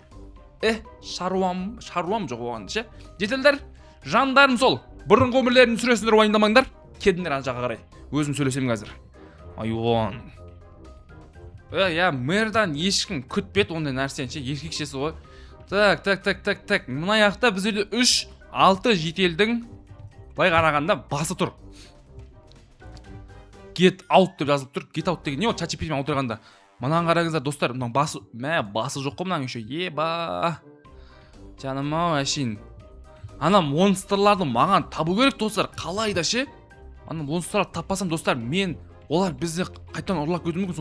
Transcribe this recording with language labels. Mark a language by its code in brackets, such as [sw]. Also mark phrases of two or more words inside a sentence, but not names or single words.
[kk] Шаруам жоқ оған, жетелдер, жандарым сол, бұрынғы өмірлерін сүресіңдер, уайымдамаңдар, кедіңдер ана жаққа қарай, өзім сөйлесемін қазір. Айуан. Мэрдан ешкім күтпет ондай нәрсені, еркекшесі ғой. Так. Мына жақта біз жерде 3-6 жетелдің былай қарағанда басы тұр. [en] Get out [kk] деп жазылып тұр. [en] Get out [kk] деген не ол ChatGPT-мен отырғанда. Мынаны қараңыздар достар, мынаның басы жоқ қой мынаның еще. Еба. Жаным ау әшейін. Ана монстрларды маған табу керек достар. Қалай да ше? Ана монстрларды таппасам достар, олар бізді қайтадан ұрлап кетуі мүмкін.